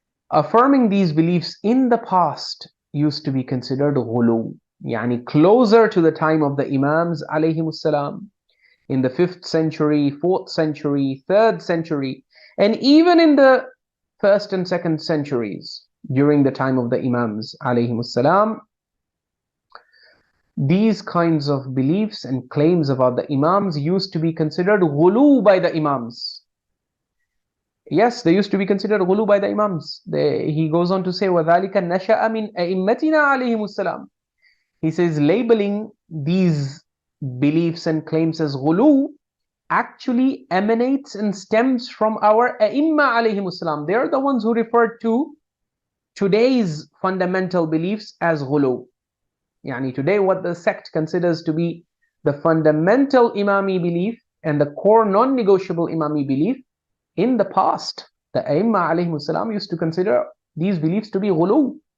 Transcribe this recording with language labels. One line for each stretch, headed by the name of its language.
English: Affirming these beliefs in the past used to be considered ghulu, yani closer to the time of the Imams alayhimus salam, in the 5th century, 4th century, 3rd century, and even in the 1st and 2nd centuries during the time of the Imams alayhimus salam. These kinds of beliefs and claims about the Imams used to be considered ghulu by the Imams. Yes, they used to be considered ghulu by the Imams. He goes on to say,
Arabic: وَذَلِكَ نَشَأَ مِنْ أَئِمَّتِنَا عَلَيْهِمُ السَّلَامِ.
English: He says, labeling these beliefs and claims as ghulu actually emanates and stems from our A'imma alayhimu salam. They are the ones who referred to today's fundamental beliefs as ghulu. Yani today what the sect considers to be the fundamental Imami belief and the core non-negotiable Imami belief, in the past, the A'imma alayhimu salam used to consider these beliefs to be ghulu.